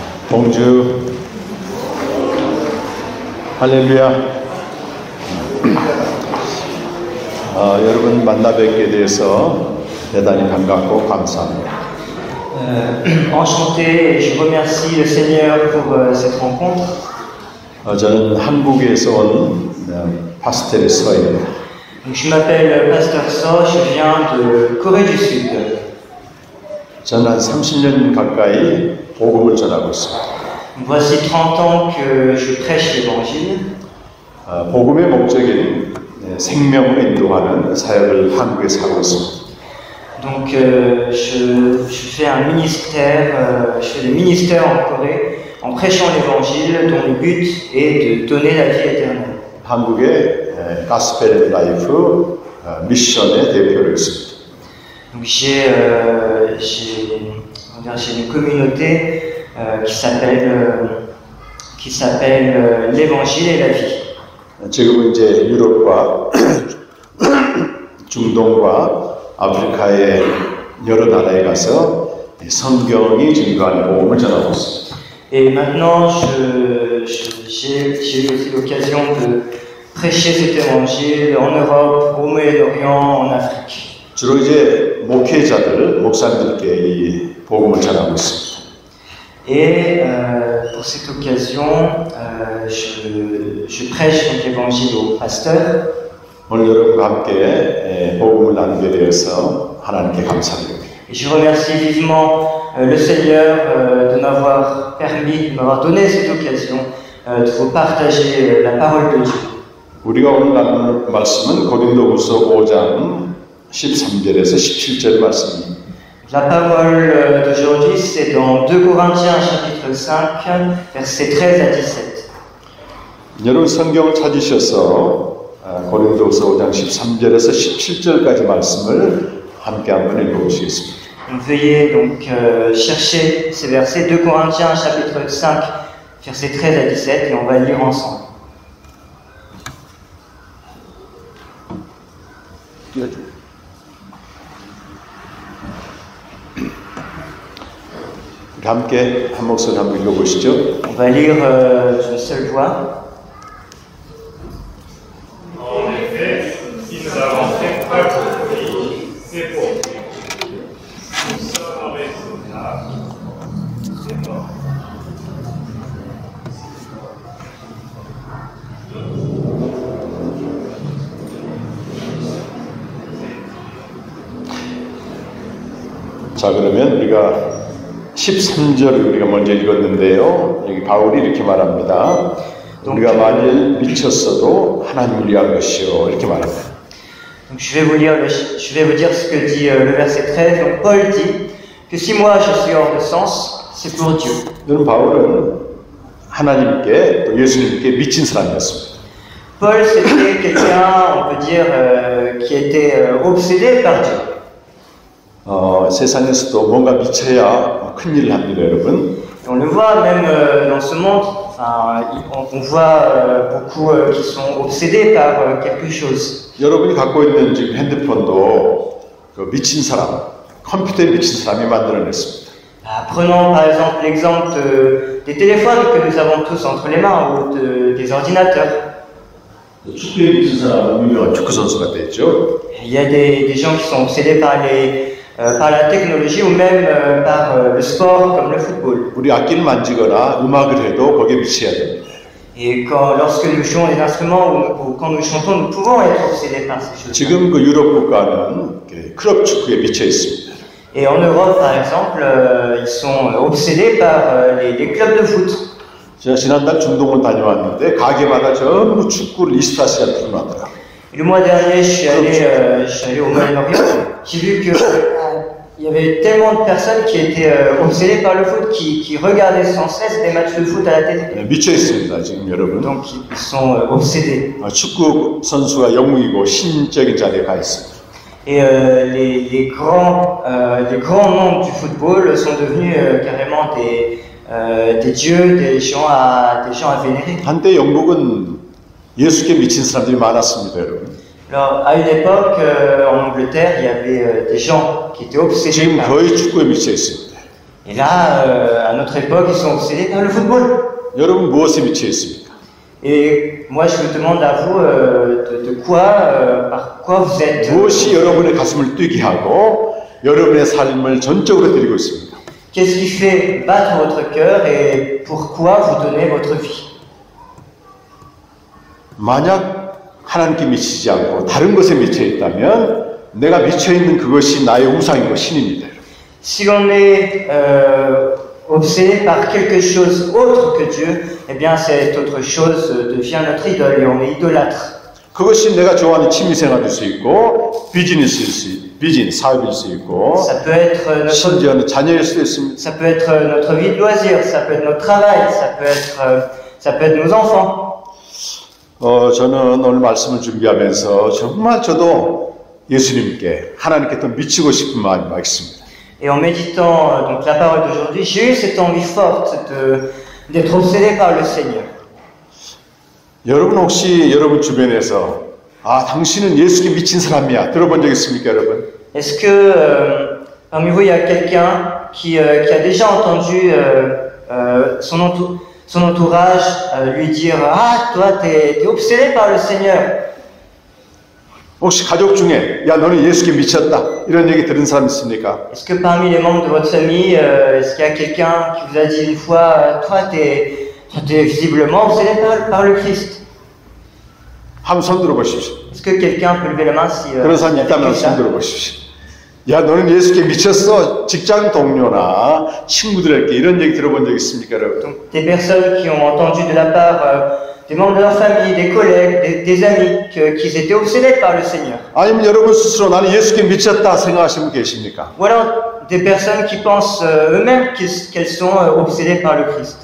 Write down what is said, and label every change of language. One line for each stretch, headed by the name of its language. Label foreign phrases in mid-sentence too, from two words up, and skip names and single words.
Korean: 봉주 할렐루야. 여러분 만나 뵙게 돼서 대단히 반갑고 감사합니다.
French: Enchanté, et je remercie le Seigneur pour cette rencontre.
Korean: 저는 한국에서 온 파스텔 서입니다.
French: Je m'appelle Pasteur So, je viens de Corée du Sud.
Korean: 저는 한 30년 가까이 복음을 전하고 있습니다.
French: Voici 30 ans que je prêche l'Évangile.
Korean: 복음의 목적인 생명으로 인도하는 사역을 한국에서 하고 있습니다.
French: Donc je fais un ministère, je fais des ministères en Corée en prêchant l'Évangile dont le but est de donner la vie éternelle.
Korean: 한국의 가스펠 라이프 미션의 대표로 있습니다.
French: Donc j'ai une communauté qui s'appelle l'Évangile et la vie.
Korean: 지금은 이제 유럽과 중동과 아프리카의 여러 나라에 가서 성경이 증거하는 복음을 전하고 있습니다.
French: Et maintenant, j'ai eu aussi l'occasion de prêcher cet évangile en Europe, au Moyen-Orient, en Afrique.
Korean: 주로 이제 목회자들, 목사님들께 이 복음을 전하고 있습니다.
French: Et pour cette occasion, je prêche donc l'évangile aux pasteurs.
Korean: 오늘 여러분과 함께 복음을 나누게 되어서 하나님께 감사드립니다.
French: Et je remercie vivement le Seigneur de m'avoir permis, de m'avoir donné cette occasion de vous partager la parole de Dieu.
Korean: 우리가 오늘 나눌 말씀은 고린도후서 5장 13절에서 17절 말씀입니다.
French: La parole d'aujourd'hui, c'est dans 2 Corinthiens chapitre 5, versets 13 à 17.
Korean: 여러분 성경을 찾으셔서 고린도후서 5장 13절에서 17절까지 말씀을 함께 한번 읽어보시겠습니다.
French: Veuillez donc chercher ces versets 2 Corinthiens chapitre 5, versets 13 à 17, et on va lire ensemble.
Korean: 함께 한 목소리 한번 읽어보시죠.
French: On va lire d'une seule voix. En effet, si nous avons fait preuve de vie, c'est pour Dieu. Nous sommes raisonnables, c'est mort.
Korean: 자, 그러면 우리가 13절을 우리가 먼저 읽었는데요. 여기 바울이 이렇게 말합니다. 우리가 만일 미쳤어도 하나님을 위한 것이요 이렇게 말합니다.
French: Donc je vais vous dire ce que dit le verset 13. Donc Paul dit que si moi je suis hors de sens, c'est pour Dieu.
Korean: 여러분 바울은 하나님께 또 예수님께 미친 사람이었습니다.
French: Paul c'était quelqu'un, on peut dire, qui était obsédé par Dieu.
Korean: 세상에서도 뭔가 미쳐야 큰일을 합니다, 여러분.
French: On le voit même dans ce monde, on voit beaucoup qui sont obsédés par quelque chose.
Korean: 여러분이 갖고 있는 지금 핸드폰도 그 미친 사람, 컴퓨터에 미친 사람이 만들어냈습니다.
French: Prenons par exemple l'exemple des téléphones que nous avons tous entre les mains ou des ordinateurs.
Korean: 축구에 미친 사람은 유명한 축구 선수가 됐죠.
French: Il y a des gens qui sont obsédés par la technologie ou même par le sport comme le football.
Korean: 우리 악기를 만지거나 음악을 해도 거기에 미쳐야 됩니다.
French: Et lorsque nous jouons des instruments ou quand nous chantons, nous pouvons être obsédés par ces choses.
Korean: 지금 그 유럽 국가는 클럽 축구에 미쳐 있습니다.
French: Et en Europe, par exemple, ils sont obsédés par les clubs de foot.
Korean: 제가 지난달 중동을 다녀왔는데 가게마다 전부 축구를 24시간 틀어놨더라고요.
French: Le mois dernier, je suis allé au Moyen-Orient. J'ai vu que il y avait tellement de personnes qui étaient obsédées par le foot, qui regardaient sans cesse des matchs de foot à la télé.
Korean: 미쳐 있습니다, 지금 여러분.
French: Donc ils sont obsédés.
Korean: 축구 선수가 영웅이고 신적인 자리에 가 있습니다.
French: Et les grands noms du football sont devenus carrément des dieux, des gens à vénérer.
Korean: 한때 영국은 예수께 미친 사람들이 많았습니다, 여러분.
French: Alors, à une époque, en Angleterre, il y avait des gens qui étaient obsédés
Korean: 지금
French: par.
Korean: 거의 축구에 미쳐 있습니다.
French: Et là, à notre époque, ils sont obsédés par le football.
Korean: 여러분 무엇에 미쳐 있습니까?
French: Et moi, je vous demande à vous par quoi vous êtes.
Korean: 무엇이 여러분의 가슴을 뛰게 하고 여러분의 삶을 전적으로 드리고 있습니다.
French: Qu'est-ce qui fait battre votre cœur et pourquoi vous donnez votre vie?
Korean: 만약 하나님께 미치지 않고 다른 것에 미쳐 있다면 내가 미쳐 있는 그것이 나의 우상이고 신입니다.
French: Si l'on est obsédé par quelque chose autre que Dieu, eh bien cette autre chose devient notre idole et on est idolâtre.
Korean: 그것이 내가 좋아하는 취미생활일 수 있고 비즈니스, 사업일 수 있고
French: Ça peut être notre,
Korean: 심지어는 자녀일 수도 있습니다.
French: ça peut être notre vie de loisir, ça peut être notre travail, ça peut être nos enfants.
Korean: 저는 오늘 말씀을 준비하면서 정말 저도 예수님께 하나님께 더 미치고 싶은 마음이 막 있습니다.
French: Et en méditant donc la parole d'aujourd'hui, j'ai eu cette envie forte d'être obsédé par le Seigneur.
Korean: 여러분 혹시 여러분 주변에서 당신은 예수께 미친 사람이야 들어본 적 있습니까, 여러분?
French: Est-ce que parmi vous il y a quelqu'un qui a déjà entendu son entourage lui dire toi t'es obsédé par le Seigneur?
Korean: 혹시 가족 중에 야 너는 예수께 미쳤다 이런 얘기 들은 사람 있습니까?
French: Est-ce que parmi les membres de votre famille, est-ce qu'il y a quelqu'un qui vous a dit une fois toi t'es visiblement obsédé par le Christ?
Korean: 한번 손 들어보십시오.
French: Est-ce que quelqu'un peut lever la main si
Korean: 그런 사람 있다면 손 들어보십시오. 야 너는 예수께 미쳤어. 직장 동료나 친구들에게 이런 얘기 들어본 적 있습니까, 여러분?
French: Donc, des personnes qui ont entendu de la part des membres de leur famille, des collègues, des amis, qu'ils étaient obsédés par le Seigneur.
Korean: 아니면 여러분 스스로 나는 예수께 미쳤다 생각하시는 분 계십니까?
French: Ou alors des personnes qui pensent eux-mêmes qu'elles sont obsédées par le Christ.